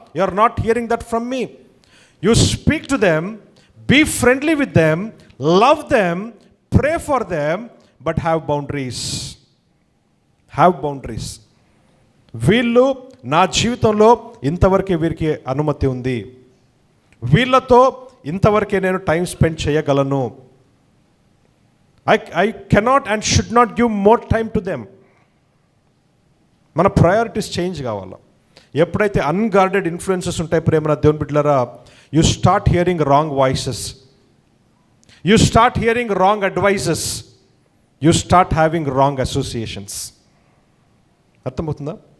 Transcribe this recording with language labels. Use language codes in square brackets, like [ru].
[en] You are not hearing that from me. You speak to them, be friendly with them, love them, pray for them, but have boundaries. Have boundaries. [te] వీళ్ళు నా జీవితంలో ఇంతవరకే వీరికి అనుమతి ఉంది, వీళ్ళతో ఇంతవరకే నేను టైం స్పెండ్ చేయగలను. [en] I cannot and should not give more time to them. [te] మన ప్రయారిటీస్ చేంజ్ కావాలి. [en] ఎప్పుడైతే unguarded influences ఉంటాయి [te] ప్రేమ దేవుని బిడ్డలారా, [en] You start hearing wrong voices, you start hearing wrong advises, you start having wrong associations. [te] అర్థమవుతుందా?